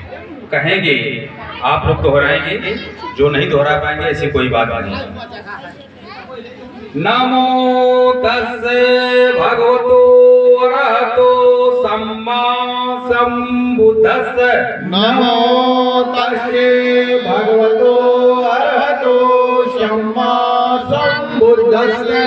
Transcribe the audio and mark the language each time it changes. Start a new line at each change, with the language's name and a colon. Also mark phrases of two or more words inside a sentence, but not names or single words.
Hindi: कहेंगे आप लोग दोहराएंगे, जो नहीं दोहरा पाएंगे ऐसी कोई बात नहीं।
Pali: नमो तस्से भगवतो अरहतो सम्मा संबुद्धस्से। नमो तस्से भगवतो अरहतो सम्मा संबुद्धस्से।